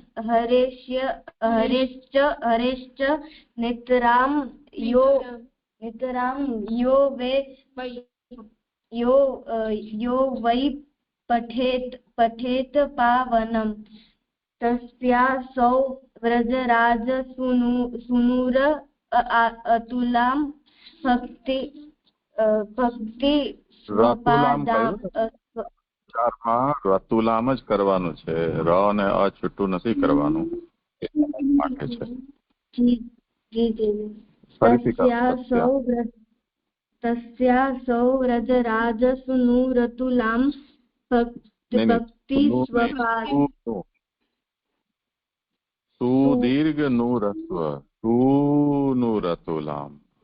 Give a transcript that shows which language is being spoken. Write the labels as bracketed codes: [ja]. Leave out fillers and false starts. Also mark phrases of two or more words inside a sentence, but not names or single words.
[sa] हरेश्च नितरां यो वै पठेत् पावनं तस्यासौ व्रजराज सूनुर अतुलां भक्ति [gu] રતુલામ જ કરવાનું છે, ર અને અ છૂટું નથી કરવાનું. માટે છે [sa] तस्यासौ व्रजराजसूनुरतुलां भक्ति [gu] સુદીર્ઘ નું રસ્વ સુનુરતુલામ